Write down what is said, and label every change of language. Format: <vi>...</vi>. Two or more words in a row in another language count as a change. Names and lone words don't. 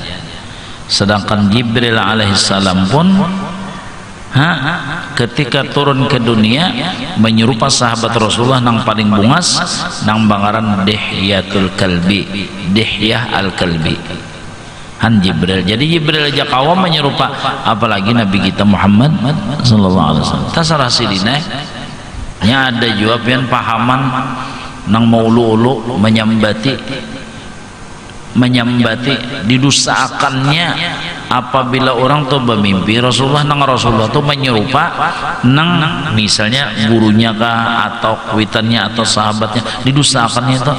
<bjn>Sedangkan Jibril alaihissalam pun ketika turun ke dunia menyerupa sahabat Rasulullah nang paling bungas, nang bangaran Dihyatul Kalbi, Dihyah al-Kalbi. Han Jibril. Jadi Jibril aja kawam menyerupa, apalagi Nabi kita Muhammad</bjn> <ar>sallallahu alaihi wasallam.</ar> <bjn>Tasarah sidina nya ada juga pian pahaman nang maulu-ulu menyambati didustakannya apabila orang tuh bermimpi Rasulullah tuh menyerupa nang misalnya gurunya kah atau kuitannya atau sahabatnya, didustakannya itu.</bjn>